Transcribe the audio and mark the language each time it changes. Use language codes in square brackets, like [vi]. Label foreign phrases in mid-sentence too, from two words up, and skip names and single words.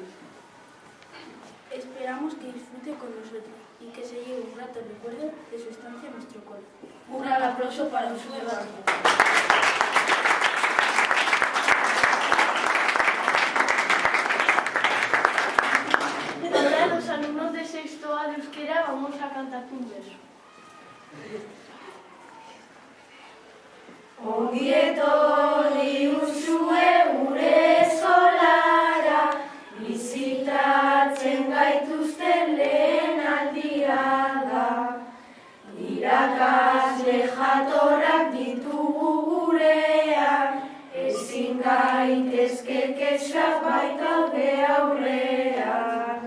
[es] Esperamos que disfrute con nosotros y que se lleve un grato recuerdo de su estancia en nuestro colegio. Un gran aplauso para Uxue Barkos. Ahora los alumnos de sexto A de euskera vamos a cantar un verso. [eu] Ongi etorri Uxue gure eskolara, bizitatzen gaituzten lehen aldia da. Irakasle jatorrak ditugu gurean, ezin gaitezke kexak baitaude aurrean.